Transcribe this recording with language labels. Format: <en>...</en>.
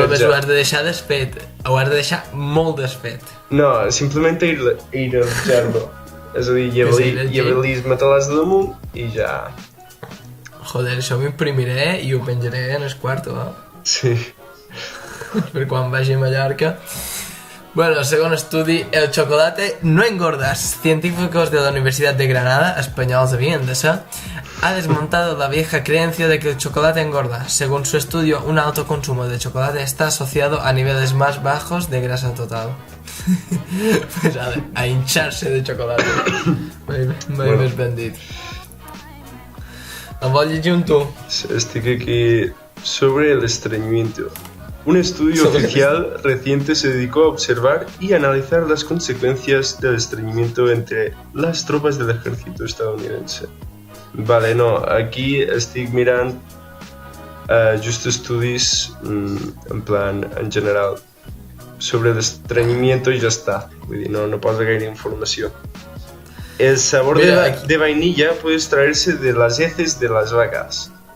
<ca>No només ho has de deixar desfet, ho has de deixar molt desfet. No, simplement airejar-lo. És a dir, llevar-li matalàs de damunt i ja... Joder, això m'ho imprimiré i ho penjaré en el quarto, Sí. Per quan vagi a Mallorca.</ca> <es>Bueno, según estudio, el chocolate no engorda. Científicos de la Universidad de Granada, españoles debían de ser, ha desmontado la vieja creencia de que el chocolate engorda. Según su estudio, un alto consumo de chocolate está asociado a niveles más bajos de grasa total. Pues a hincharse de chocolate.</es> <ca>Mai més ben dit. Em vol llegir un tu? Estic aquí sobre el estreñimiento.</ca> <es>Un estudio oficial reciente se dedicó a observar y analizar las consecuencias del estreñimiento entre las tropas del ejército estadounidense.</es> <ca>Vale, no, aquí estic mirant just estudis en plan, en general, sobre el estreñimiento i ja està. Vull dir, no posa gaire informació.</ca> <es>El sabor de vainilla puede extraerse de las heces de las vacas.</es>